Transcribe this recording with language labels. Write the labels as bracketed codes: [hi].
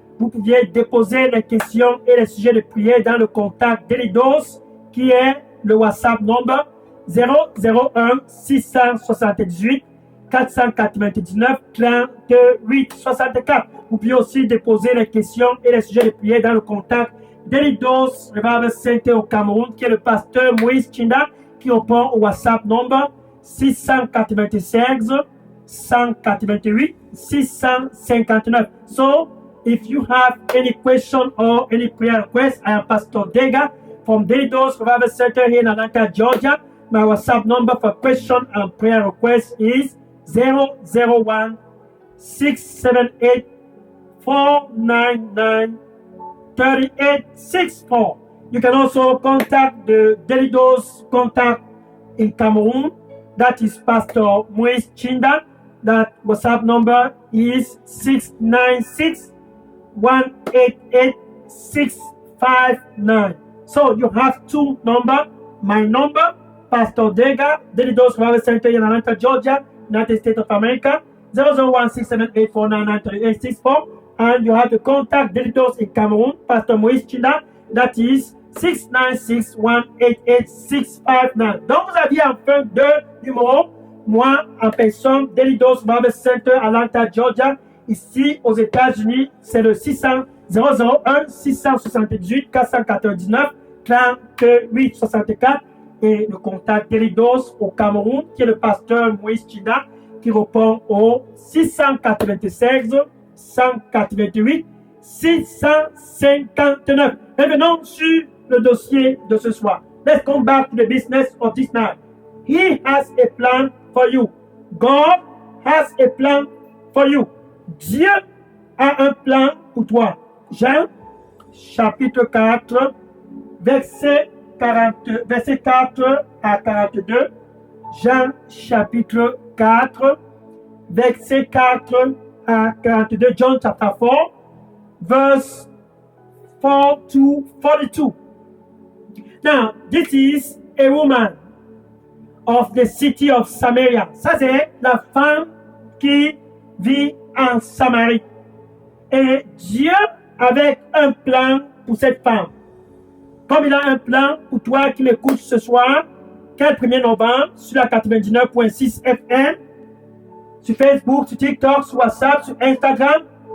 [fr] Vous pouviez déposer les questions et les sujets de prière dans le contact Daily Dose qui est le WhatsApp number 001 678 499 38 64. Vous pouvez aussi déposer les questions et les sujets de prière dans le contact Daily Dose Revival Center au Cameroun, qui est le pasteur Moïse Chinda, qui répond au WhatsApp number 696 188 659. [en] So, if you have any question or any prayer request, I am Pastor Dega from Daily Dose Revival Center here in Atlanta, Georgia. My WhatsApp number for question and prayer request is 001 678 499 3864. You can also contact the Daily Dose contact in Cameroon. That is Pastor Moïse Chinda. That WhatsApp number is 696 188 659. So you have two numbers. My number, Pastor Dega, Daily Dose Revival Center in Atlanta, Georgia, United States of America, 0016784993864. And you have to contact Daily Dose in Cameroon, Pastor Moïse Chinda. That is 696 188 659. [fr] Donc vous aviez enfin deux numéros. Moi, en personne, Daily Dose Revival Center, Atlanta, Georgia. Ici, aux États-Unis, c'est le 001 678 499 38 64. Et le contact Daily Dose au Cameroun, qui est le pasteur Moïse Chinda, qui répond au 696 188 659. Revenons sur le dossier de ce soir. [en] Let's come back to the business of this night. He has a plan for you. God has a plan for you. [fr] Dieu a un plan pour toi. Jean, chapitre 4, verset 4 à 42. Jean, chapitre 4, verset 4 à 42. [en] John, chapter 4, verse 4 to 42. Now, this is a woman of the city of Samaria. [fr] Ça, c'est la femme qui vit en Samarie. Et Dieu avait un plan pour cette femme. Comme il a un plan pour toi qui m'écoutes ce soir, 1er novembre, sur la 99.6 FM, sur Facebook, sur TikTok, sur WhatsApp, sur Instagram.